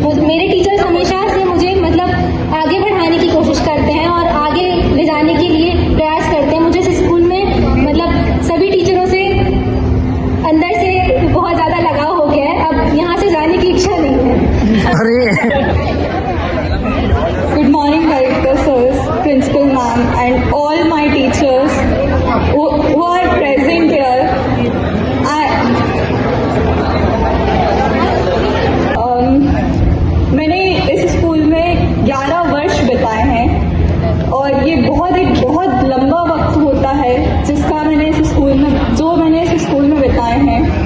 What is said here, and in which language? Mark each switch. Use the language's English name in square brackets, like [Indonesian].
[Hindi] मेरे टीचर्स हमेशा से मुझे मतलब आगे बढ़ाने की कोशिश करते हैं और आगे ले जाने के लिए प्रयास करते हैं. मुझे इस स्कूल में मतलब सभी टीचरों से अंदर से बहुत ज़्यादा लगाव हो गया है. अब यहाँ से जाने की इच्छा नहीं है. [English] Good morning, director sirs, principal ma'am, and all my teachers who are present here. [Hindi] मैंने इस स्कूल में 11 वर्ष बिताए हैं और ये बहुत लंबा वक्त होता है जिसका मैंने इस स्कूल में बिताए हैं.